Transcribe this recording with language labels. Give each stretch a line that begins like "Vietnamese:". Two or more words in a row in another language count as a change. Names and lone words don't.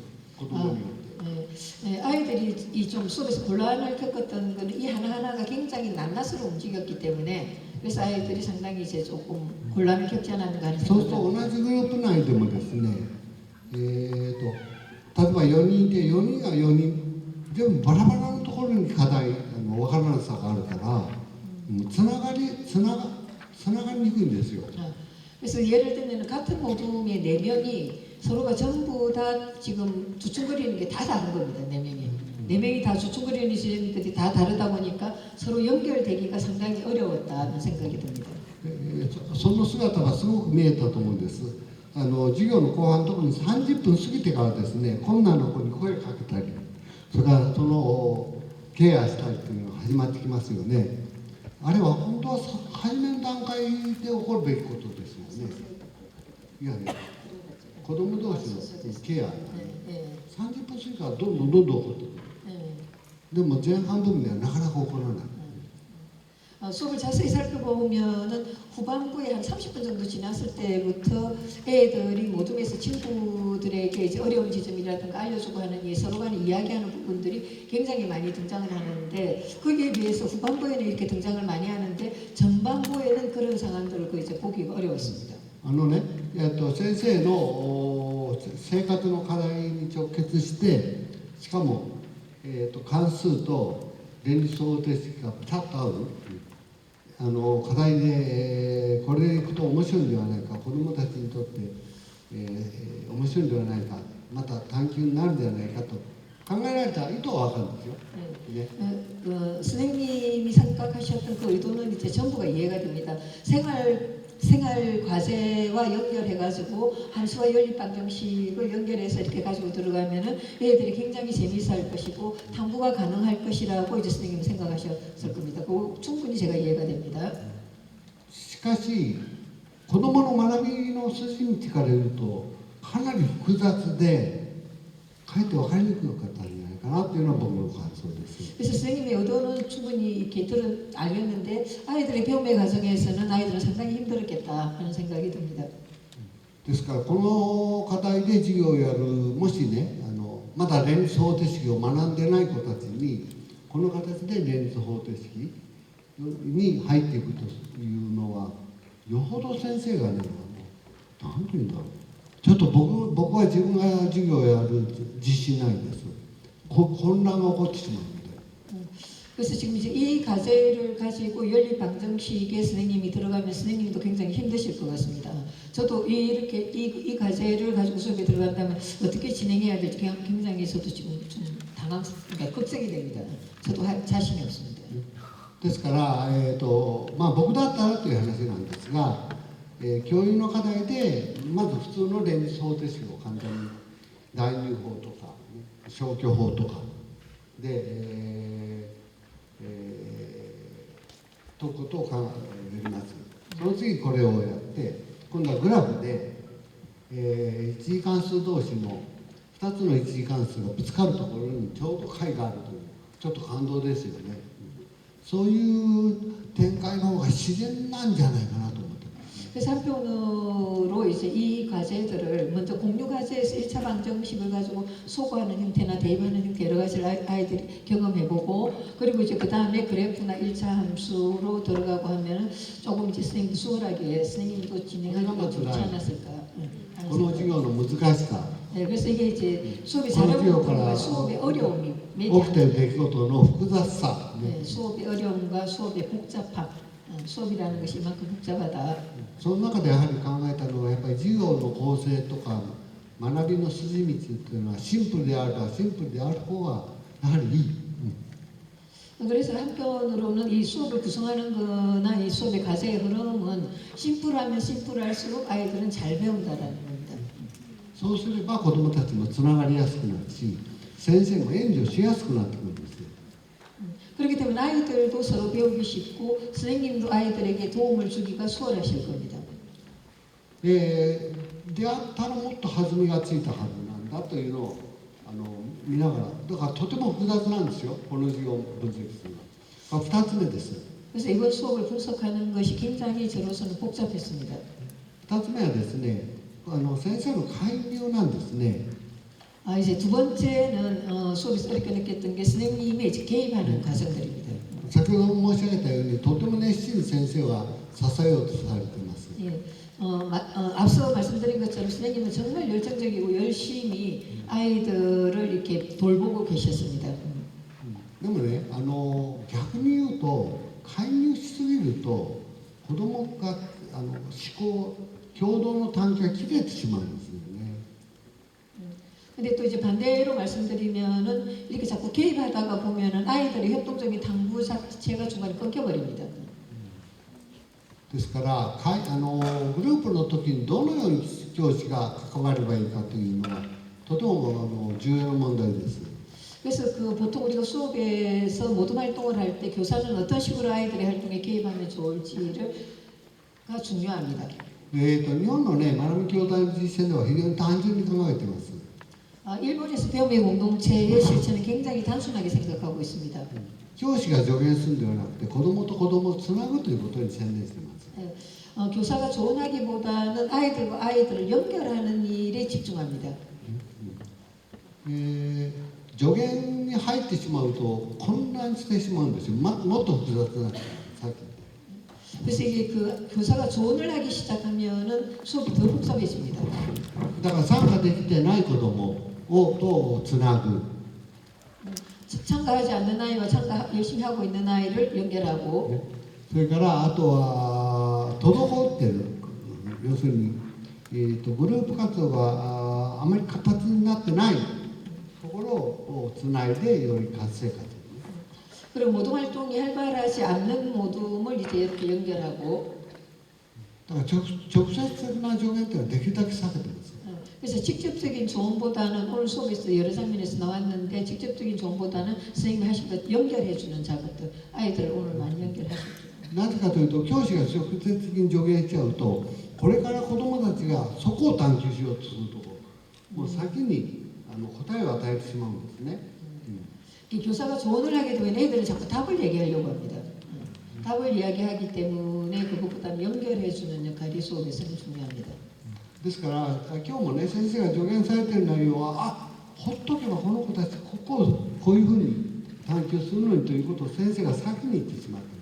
Japanese: 子どもによって。
Korean: 아이들이 이 좀 수업에서 곤란을 겪었던 거는 이 하나하나가 굉장히 낱낱으로 움직였기 때문에 그래서 아이들이 상당히 이제 조금 곤란을 겪지 않았는가 하는
Japanese: そうする
Korean: 생각을
Japanese: と同じグループ内でもですね、例えば4人いて4人が4人全部バラバラのところに課題分からなさがあるから、つながりにくいんですよ。
Korean: 그래서 예를 들면 같은 모둠의 4명이 서로가 전부 다 지금 주춤거리는 게 다 다른 겁니다. 4명이. 4명이 다 주춤거리는 것이 다 다르다 보니까 서로 연결되기가 상당히 어려웠다는 생각이 듭니다.
Japanese: その姿がすごく見えたと思うんです。授業の後半のところに30分過ぎてからですね、困難な子に声かけたり、それからそのケアしたりというのが始まってきますよね。あれは本当は初めの段階で起こるべきことですよね。いやね、子供同士のケア、30分過ぎからどんどん起こってくる。でも前半部分ではなかなか起こらない。
Korean: 수업을 자세히 살펴보면은 후반부에 한 30분 정도 지났을 때부터 애들이 모둠에서 친구들에게 이제 어려운 지점이라든가 알려주고 하는 이 서로 간에 이야기하는 부분들이 굉장히 많이 등장을 하는데 거기에 비해서 후반부에는 이렇게 등장을 많이 하는데 전반부에는 그런 상황들을 그 이제 보기가 어려웠습니다.
Japanese: ね、先生の生活の課題に直結して、しかも、関数と連立方程式がピタッと合う、課題で、これでいくと面白いんではないか、子どもたちにとって、面白いんではないか、また探求になるんではないかと考えられた意図は分かるんですよ。ね、
Korean: 선생님이 생각하셨던 그 의도는 이제 전부가 이해가 됩니다. 생활 과제와 연결해가지고 한수와 연립 방정식을 연결해서 이렇게 가지고 들어가면은 애들이 굉장히 재미있어 할 것이고 탐구가 가능할 것이라고 이제 선생님이 생각하셨을 겁니다. 그 충분히 제가 이해가 됩니다.
Japanese: しかし子どもの学びの筋道から言うとかなり複雑でかえって分かりにくかったんじゃないかなっていうのは僕の感想です。
Korean: 그래서 선생님의 의도는 충분히 이렇게 알겠는데 아이들의 배움의 과정에서는 아이들은 상당히 힘들었겠다 하는 생각이 듭니다.
Japanese: ですからこの課題で授業をやるもしねまだ連立方程式を学んでない子たちにこの形で連立方程式に入っていくというのはよほど先生がね何て言うんだろうちょっと僕は自分が授業をやる自信ないんです。混乱が起こってしまうので。
Korean: 그래서 지금 이제 이 과제를 가지고 연립 방정식에 선생님이 들어가면 선생님도 굉장히 힘드실 것 같습니다. 저도 이렇게 이 과제를 가지고 수업에 들어간다면 어떻게 진행해야 될지 굉장히 저도 지금 좀 그러니까 걱정이 됩니다. 저도 자신이 없습니다.
Japanese: ですから、僕だったらという話なんですが、教員の課題でまず普通の連立方程式を簡単に代入法とか、消去法とかで、解くことを考えます。その次これをやって今度はグラフで、一次関数同士の2つの一次関数がぶつかるところにちょうど解があるというちょっと感動ですよね。そういう展開の方が自然なんじゃないかなと思ってます。
Korean: 그래서 한편으로 이제 이 과제들을 먼저 공유 과제에서 1차 방정식을 가지고 소거하는 형태나 대입하는 형태 여러 가지를 아이들이 경험해보고 그리고 이제 그 다음에 그래프나 1차 함수로 들어가고 하면은 조금 이제 선생님도 수월하게 선생님도 진행하기가 좋지 않았을까 하는
Japanese: この授業の難しさ
Korean: 네, 그래서 이게 이제 수업이 잘하면 수업의 어려움이
Japanese: 起きている出来事の複雑さ、
Korean: 네, 수업의 어려움과 수업의 복잡함 수업이라는 것이 이만큼 복잡하다.
Japanese: その中でやはり考えたのはやっぱり授業の構成とか学びの筋道っていうのはシンプルであるかシンプルである方がやはりいい。
Korean: 그래서 한편으로는 이 수업을 구성하는 거나 이 수업의 과제의 흐름은 심플하면 심플할수록 아이들은 잘 배운다라는 겁니다.
Japanese: そうすれば子どもたちもつながりやすくなるし先生も援助しやすくなってくるんですよ。
Korean: 그렇기 때문에 아이들도 서로 배우기 쉽고 선생님도 아이들에게 도움을 주기가 수월하실 겁니다.
Japanese: であったらもっと弾みがついたはずなんだというのを見ながらだからとても複雑なんですよこの授業を分析するのは。2つ目です。
Korean: 그래서 이번 수업을 분석하는 것이 굉장히 저로서는 복잡했습니다.
Japanese: 2 つ目はですね先生の介入なんですね。
Korean: 이제 두 번째는 수업에서 어렵게 느꼈던 게 선생님이 이제 개입하는 과정들입니다.
Japanese: 先ほど申し上げたようにとても熱心に先生は支えようとされています。
Korean: 예, 앞서 말씀드린 것처럼 선생님은 정말 열정적이고 열심히 아이들을 이렇게 돌보고 계셨습니다.
Japanese: でもね逆に言うと介入しすぎると子どもが思考共同の探求が切れてしまうんですよね。
Korean: 근데 또 이제 반대로 말씀드리면은 이렇게 자꾸 개입하다가 보면은 아이들의 협동적인 탐구 자체가 중간에 끊겨버립니다.
Japanese: ですからグループの時にどのように教師が関わればいいかというのはとても重要な問題です。
Korean: 그래서 그 보통 우리가 수업에서 모둠 활동을 할 때 교사는 어떤 식으로 아이들의 활동에 개입하면 좋을지가 중요합니다.
Japanese: 日本のね学び教材の実践では非常に単純に考えています。
Korean: 일본에서 배움의 공동체의 실천은 굉장히 단순하게 생각하고 있습니다.
Japanese: 教師が助言するんではなくて子どもと子どもをつなぐということに専念しています。
Korean: 예, 교사가 조언하기보다는 아이들과 아이들을 연결하는 일에 집중합니다.
Japanese: 助言に入ってしまうと混乱してしまうんですよ。もっと複雑な、さっき
Korean: 그래서 이게 그 교사가 조언을 하기 시작하면은 수업이 더 복잡해집니다.
Japanese: だから参加できてない子どもとつなぐ、
Korean: 참가하지 않는 아이와 참가 열심히 하고 있는 아이를 연결하고
Japanese: それからあとは滞ってる、要するに、グループ活動があまり活発になってないところをつないでより活性化する。
Korean: 그리고 모둠 활동이 활발하지 않는 모둠을 이제 이렇게 연결하고
Japanese: だから直接的な助言というのはできるだけ避けてます。
Korean: 그래서 직접적인 조언보다는 오늘 수업에서 여러 장면에서 나왔는데 직접적인 조언보다는 선생님이 하신 것 연결해주는 작업들 아이들을 오늘 많이 연결하셨죠.
Japanese: なぜかというと教師が直接的に助言しちゃうとこれから子どもたちがそこを探求しようとするともう先に答えを与えてしまうんですね。
Korean: 이 교사가 조언을 하게 되면 애들은 자꾸 답을 얘기하려고 합니다. 답을 이야기하기 때문에 그것보다는 연결해주는 역할이 수업에서는 중요합니다.
Japanese: ですから今日もね先生が助言されている内容はほっとけばこの子たちここをこういうふうに探求するのにということを先生が先に言ってしまっている。